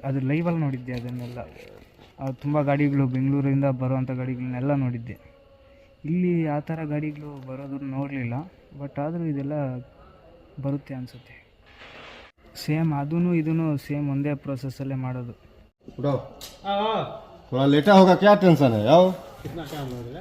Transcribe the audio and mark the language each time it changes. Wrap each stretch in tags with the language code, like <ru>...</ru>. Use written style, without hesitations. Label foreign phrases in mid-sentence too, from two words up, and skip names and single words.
<kn>ಅದು ಲೈವಲ್ಲಿ ನೋಡಿದ್ದೆ ಅದನ್ನೆಲ್ಲ. ತುಂಬ ಗಾಡಿಗಳು ಬೆಂಗಳೂರಿಂದ ಬರೋವಂಥ ಗಾಡಿಗಳನ್ನೆಲ್ಲ ನೋಡಿದ್ದೆ. ಇಲ್ಲಿ ಆ ಥರ ಗಾಡಿಗಳು ಬರೋದನ್ನು ನೋಡಲಿಲ್ಲ, ಬಟ್ ಆದರೂ ಇದೆಲ್ಲ ಬರುತ್ತೆ ಅನಿಸುತ್ತೆ. ಸೇಮ್ ಅದೂ ಇದೂ ಸೇಮ್ ಒಂದೇ ಪ್ರೋಸೆಸ್ಸಲ್ಲೇ ಮಾಡೋದು.</kn> <hi>थोड़ा लेटा होगा, क्या टेंशन है? आओ, कितना टाइम लगेगा?</hi>